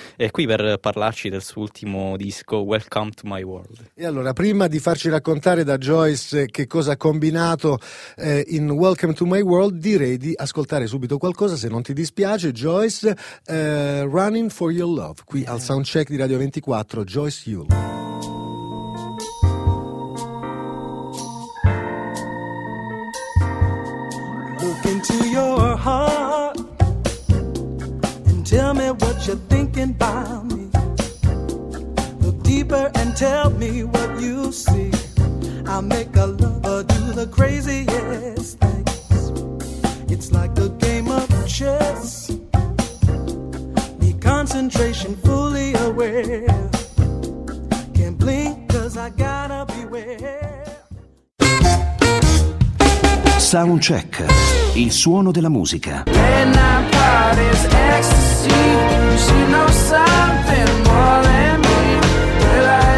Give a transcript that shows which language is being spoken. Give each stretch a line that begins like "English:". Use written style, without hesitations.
Italian: È qui per parlarci del suo ultimo disco, Welcome to My World. E allora, prima di farci raccontare da Joyce che cosa ha combinato in Welcome to My World, direi di ascoltare subito qualcosa, se non ti dispiace, Joyce, Running for Your Love, qui al soundcheck di Radio 24, Joyce Yule.
English: Look into your heart and tell me what you're thinking about me. Look deeper and tell me what you see. I'll make a lover do the craziest thing. It's like a game of chess. Need concentration, fully aware. Can't blink, 'cause I gotta beware.
Italian: Soundcheck, il suono della musica.
English: And I got his ecstasy. She knows something more than me.